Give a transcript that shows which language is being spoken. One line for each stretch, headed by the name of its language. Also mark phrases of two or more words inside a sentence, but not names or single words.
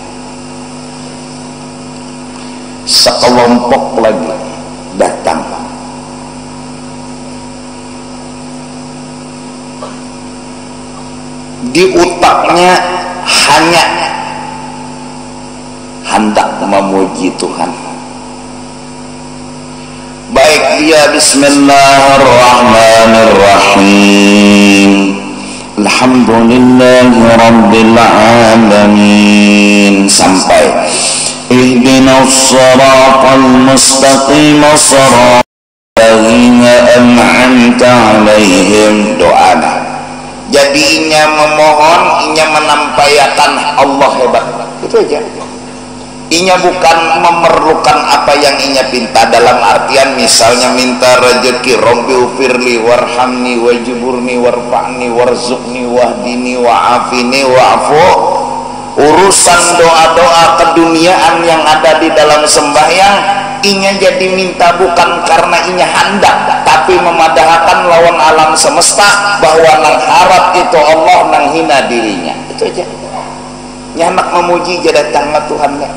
Indonesian: Sekelompok lagi datang, di otaknya hanya hendak memuji Tuhan. Baik dia
Arabic: بسم الله الرحمن الرحيم، الحمد لله رب العالمين, sampai اهدنا الصراط المستقيم صراط الذين أنعمت عليهم,
Banjar: doana. Jadi inya memohon, inya menampaikan Allah hebat, itu aja. Inya bukan memerlukan apa yang inya pinta, dalam artian misalnya minta rezeki,
Arabic: رب اغفر لي وارحمني واجبرني وارفعني وارزقني واهدني وعافني واعف.
Banjar: Urusan doa-doa keduniaan yang ada di dalam sembahyang, inya jadi minta bukan karena inya hendak, tapi memadahkan lawan alam semesta bahwa nang harap itu Allah, nang hina dirinya.
Indonesian: Itu aja.
Banjar: Nyamak memuji jadi tangga Tuhan ya.